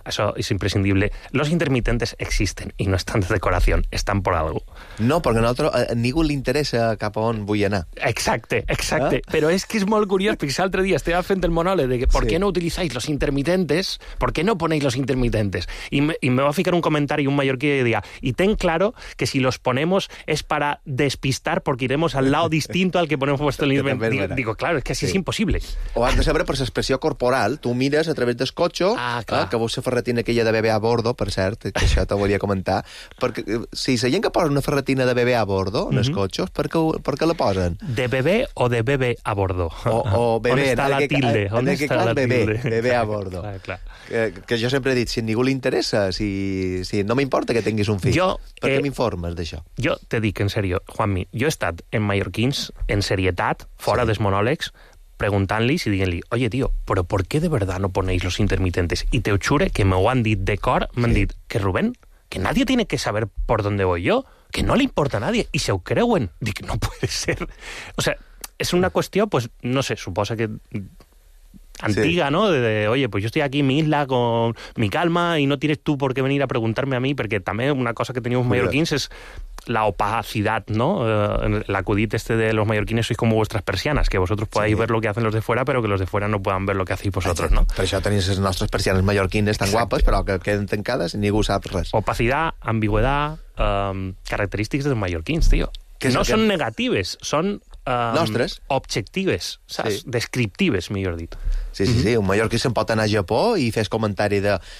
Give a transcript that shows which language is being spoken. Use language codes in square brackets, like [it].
[ca] Això és imprescindible. [es] Los intermitentes existen [ca] i no estan de decoració, estan per algo. No, perquè nosaltres, ningú li interessa cap a on vull anar. Exacte, exacte. Ah? Però és que és molt curiós, perquè l'altre dia estava fent el monòleg de per què no utilitzeu los intermitentes, per què no poneu los intermitentes? I me va ficar un comentari un mallorquí que diria, [es] i ten claro que si los ponemos es para despistar porque iremos al lado distinto al que ponemos vuestro intermitente. Digo, claro, es que así es imposible. [ca] O has de saber per l'expressió corporal. Tu mires a través del cotxe, que vols ser ferretina aquella de bebé a bordo, per cert, que això te volia comentar. Perquè si la gent que posa una ferretina de bebé a bordo en els cotxes, per què la posen? De bebé o de bebé a bordo? O bebé. On està la tilde? On està la tilde? Bebé a bordo. Que jo sempre he dit, si ningú li interessa, si no m'importa que tinguis un fill, per què m'informes d'això? Jo te dic, en sèrio, Juanmi, jo he estat en mallorquins, en serietat, fora dels monòlegs, preguntant-li i diguent-li, oye, tío, però per què [es] de verdad no ponéis los intermitentes? [ca] I te jure que me ho han dit de cor, m'han dit, que Rubén, [es] que nadie tiene que saber por dónde voy yo, que no le importa a nadie, [ca] i se ho creuen. [es] Dic, no puede ser. [ca] O sea, és una qüestió, pues, no sé, suposa que antiga, no? [es] De, oye, pues yo estoy aquí en mi isla con mi calma y no tienes tú por qué venir a preguntarme a mí, [ca] perquè també una cosa que teníamos mallorquins és [es] la opacidad, ¿no? El acudit este de los mallorquines sois como vuestras persianas, que vosotros podáis ver lo que hacen los de fuera, pero que los de fuera no puedan ver lo que hacéis vosotros, ¿no? [ca] Per això tenéis les nostres persianes mallorquines tan guapes, però que queden tancades i ningú sap res. Opacidad, ambigüedad, característics dels mallorquins, tio. No són negatives, són... nostres. Objectives, saps? Sí. Descriptives, millor dit. Sí, sí, sí. Un mallorquí se'n pot anar a Japó i fes comentari de...